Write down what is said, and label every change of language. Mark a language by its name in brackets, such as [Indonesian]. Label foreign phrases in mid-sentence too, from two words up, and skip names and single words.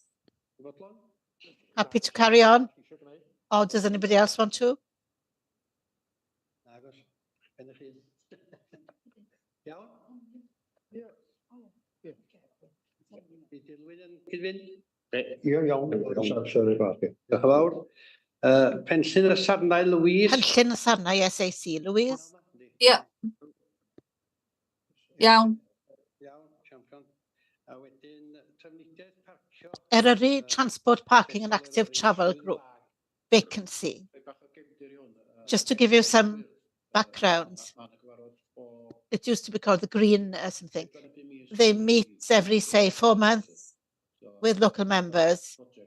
[English] Happy to carry on? Or does anybody else want to? Sorry about it. [Welsh] Diolch yn fawr. Penllyn y Sarnau, Louise. Penllyn y Sarnau, SAC, Louise. [English] Yeah. Iawn. Eryri Transport Parking and Active Travel Group, vacancy. Just to give you some background, it used to be called the Green something. They meet every, say, 4 months with local members.